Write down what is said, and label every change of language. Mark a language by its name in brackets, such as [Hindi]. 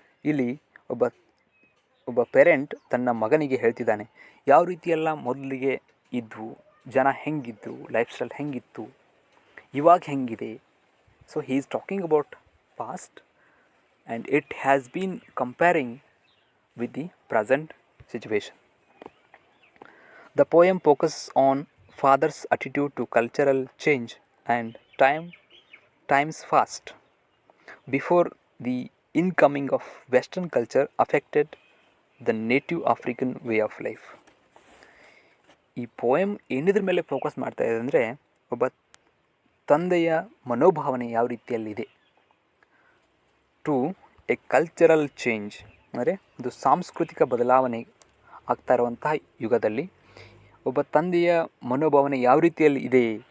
[Kannada] ಇಲ್ಲಿ ಒಬ್ಬ ಪೇರೆಂಟ್ ತನ್ನ ಮಗನಿಗೆ ಹೇಳ್ತಿದ್ದಾನೆ, ಯಾವ ರೀತಿಯೆಲ್ಲ ಮೊದಲಿಗೆ ಇದ್ವು, ಜನ ಹೆಂಗಿದ್ರು, ಲೈಫ್ ಸ್ಟೈಲ್ ಹೆಂಗಿತ್ತು, ಇವಾಗ ಹೆಂಗಿದೆ. [English] So he is talking about past and it has been comparing with the present situation. The poem focuses on father's attitude to cultural change and time's fast before the incoming of Western culture affected the native African way of life. [Kannada] ಈ poem ಏನಿದ್ರ ಮೇಲೆ focus ಮಾಡ್ತಾ ಇದೆ ಅಂದರೆ, ಒಬ್ಬ ತಂದೆಯ ಮನೋಭಾವನೆ ಯಾವ ರೀತಿಯಲ್ಲಿದೆ [English] to a cultural change, [Kannada] ಅಂದರೆ ಒಂದು ಸಾಂಸ್ಕೃತಿಕ ಬದಲಾವಣೆ ಆಗ್ತಾ ಇರುವಂತಹ ಯುಗದಲ್ಲಿ ಒಬ್ಬ ತಂದೆಯ ಮನೋಭಾವನೆ ಯಾವ ರೀತಿಯಲ್ಲಿ ಇದೆ.